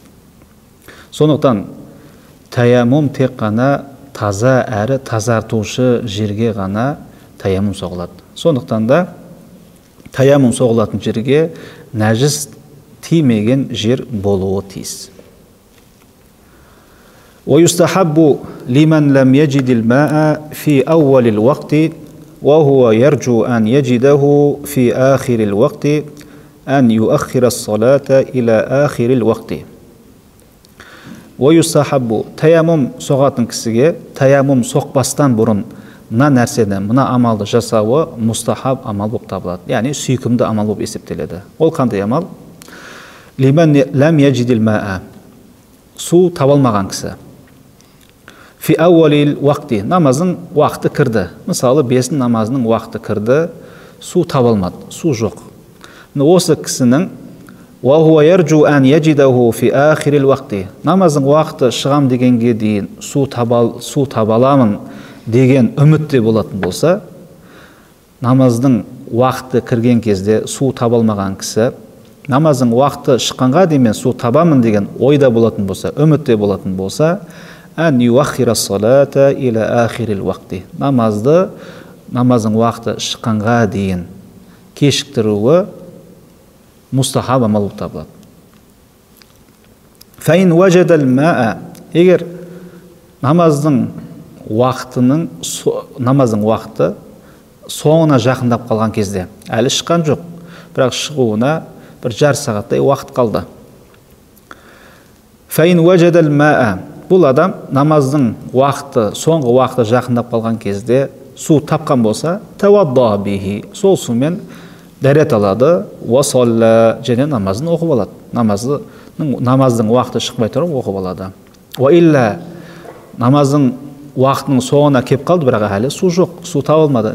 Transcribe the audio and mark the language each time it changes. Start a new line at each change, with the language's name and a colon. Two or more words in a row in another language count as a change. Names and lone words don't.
Kazakh: Сондықтан таяммум тек қана таза әрі тазартушы жерге ғана таяммум соғылады. Сондықтан да таяммум соғылатын жерге нәжіс тимеген жер болуы тиіс.
Arabic: ويستحب لمن لم يجد الماء في أول الوقت وهو يرجو أن يجده في آخر الوقت أن يؤخر الصلاة إلى آخر الوقت.
Kazakh: ويستحب таяммум соғатын кісіге таяммум соқпастан бұрын мына нәрседен, мына амалды жасауы мустахаб амал болып табылады. Яғни сүйкімді амал болып есептеледі. Ол қандай амал?
Arabic: لمن لم يجد الماء.
Kazakh: Су табалмаған кісі.
Arabic: في أول الوقت.
Kazakh: Намазың уақыты кірді. Мысалы, бесін намазының уақыты кірді, су табалмады, су жоқ. Осы кісінің
Arabic: وَهُوَ يَرْجُوا أَنْ يَجِدَهُ فِي آخِرِ الْوَقْتِ.
Kazakh: Намазың уақыты шығам дегенге дейін су табаламын деген үмітте болатын болса, намаздың уақыты кірген кезде су табалмаған кісі, намаздың уақыты шыққанға дейін су табамын деген ойда болатын болса, үмітте болатын болса,
Arabic: أن يؤخر الصلاة إلى آخر الوقت.
Kazakh: намаздың уақыты шыққанға дейін кешіктіруі мустахаб амал болып табылады.
Arabic: فإن وجد الماء.
Kazakh: Егер намаздың уақыты соңына жақындап қалған кезде, әлі шыққан жоқ, бірақ шығуына бір жарты сағаттай уақыт қалды.
Arabic: فإن وجد الماء.
Kazakh: Бұл адам намаздың уақыты, соңғы уақыты жақындап қалған кезде су тапқан болса,
Arabic: توضأ به.
Kazakh: Сол сумен дәрет алады, уасалла, және намазын оқып алады. Намаздың уақыты шықпай тұрып оқып алады.
Arabic: وإلا,
Kazakh: намаздың уақытының соңына кеп қалды, бірақ әлі су жоқ, су табылмады.